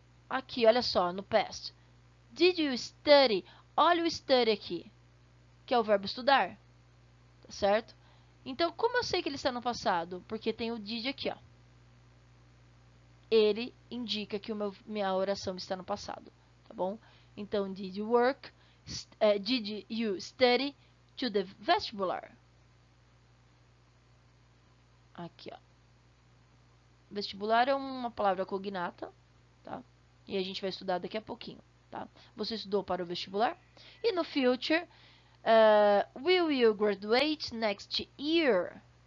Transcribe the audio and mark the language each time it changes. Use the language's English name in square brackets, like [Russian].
[Portuguese] Aqui, olha só, no past. [English] Did you study? [Portuguese] Olha o study aqui, que é o verbo estudar, tá certo? Então, como eu sei que ele está no passado? Porque tem o did aqui, ó. Ele indica que minha oração está no passado, tá bom? [English] Então, did you work? Did you study to the vestibular? [Portuguese] Aqui, ó. Vestibular é uma palavra cognata, tá? E a gente vai estudar daqui a pouquinho, tá? Você estudou para o vestibular? [English] E no future, will you graduate next year?